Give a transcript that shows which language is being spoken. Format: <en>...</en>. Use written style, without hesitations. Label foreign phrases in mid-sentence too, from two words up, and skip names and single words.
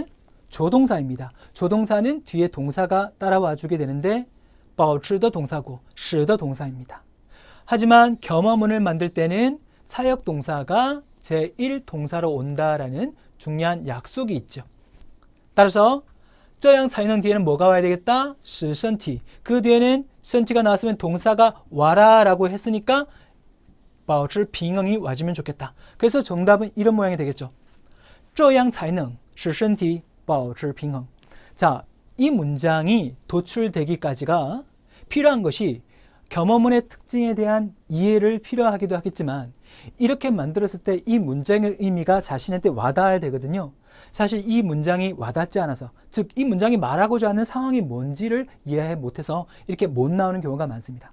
<ko>조동사입니다. 조동사는 뒤에 동사가 따라와 주게 되는데 保持 더 동사고 使더 동사입니다. 하지만 겸어문을 만들 때는 사역 동사가 제1동사로 온다라는 중요한 약속이 있죠. 따라서</ko> <zh>这样才能</zh> <ko>뒤에는 뭐가 와야 되겠다?</ko> <zh>使身体.</zh> <ko>그 뒤에는 身体가 나왔으면 동사가 와라 라고 했으니까</ko> <zh>保持平衡</zh> <ko>이 와주면 좋겠다. 그래서 정답은 이런 모양이 되겠죠.</ko> <zh>这样才能使身体保持平衡.</zh> <ko>자, 이 문장이 도출되기까지가 필요한 것이 겸어문의 특징에 대한 이해를 필요하기도 하겠지만 이렇게 만들었을 때 이 문장의 의미가 자신한테 와닿아야 되거든요. 사실 이 문장이 와닿지 않아서, 즉 이 문장이 말하고자 하는 상황이 뭔지를 이해 못해서 이렇게 못 나오는 경우가 많습니다.</ko>